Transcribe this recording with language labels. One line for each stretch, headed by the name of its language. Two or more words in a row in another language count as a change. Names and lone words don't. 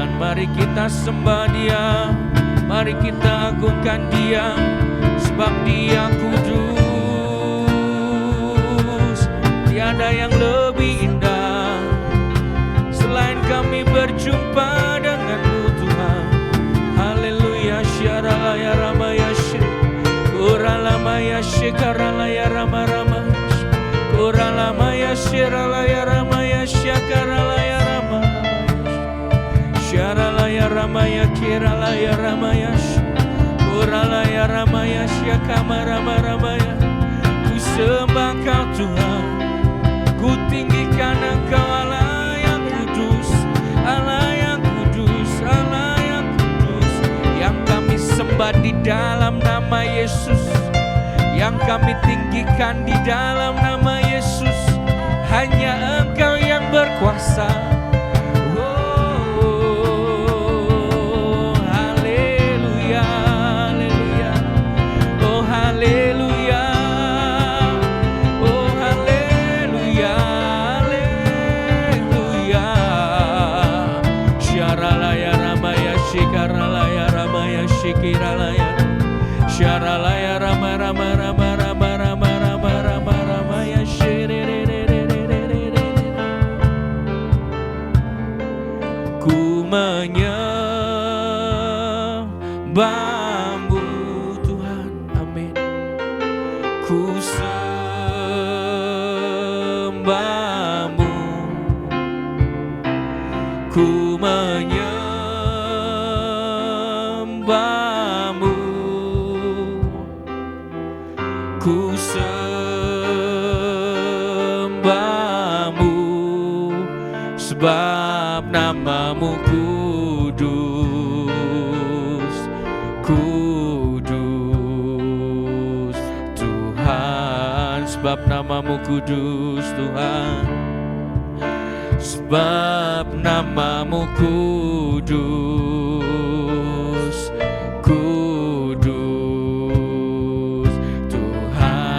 Indonesian: Mari kita sembah Dia, mari kita agungkan Dia, sebab Dia kudus. Tiada yang lebih indah selain kami berjumpa dengan-Mu Tuhan. Haleluya. Syaralaya ramaya syek, uralamaya syekaralaya rama-rama, uralamaya syaralaya ramaya syakaralaya rama-rama, syaralaya ramaya kiralaya ramaya, uralaya ramaya syakamara-ramaya. Ku sembah Kau Tuhan, ku tinggikan Engkau Allah yang kudus, Allah yang kudus, Allah yang kudus. Yang kami sembah di dalam nama Yesus, yang kami tinggikan di dalam nama Yesus. Hanya Engkau yang berkuasa. Oh, haleluya, haleluya. Oh, haleluya. Oh, haleluya, haleluya. Syaralaya ramaya syikaralaya ramaya syikiralaya, syaralaya rama-rama rama-rama rama-rama rama-ramaya syirerererererere. Ku menyembah-Mu Tuhan. Amin. Ku sembah-Mu, ku menyembah-Mu, ku sembah-Mu, sebab nama-Mu kudus, kudus Tuhan. Sebab nama-Mu kudus Tuhan. Sebab nama-Mu kudus, kudus Tuhan.